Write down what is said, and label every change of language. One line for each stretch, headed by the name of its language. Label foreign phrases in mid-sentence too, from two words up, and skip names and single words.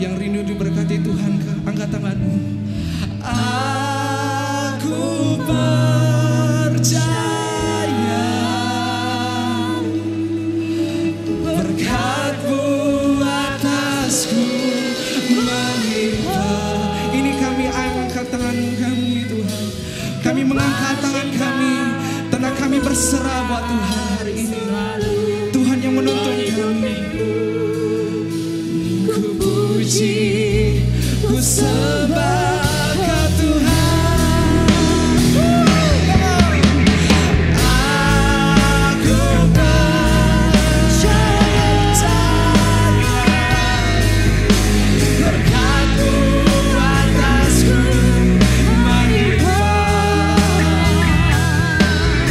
Indonesian: Yang rindu diberkati Tuhan, angkat tanganmu. Aku percaya berkat-Mu atasku melimpah. Ini kami angkat tangan kami Tuhan. Kami mengangkat tangan kami, tanda kami berserah buat Tuhan hari ini. Tuhan yang menuntun kami. Ku puji, ku sembah Kau Tuhan. Aku percaya berkat-Mu atasku melimpah.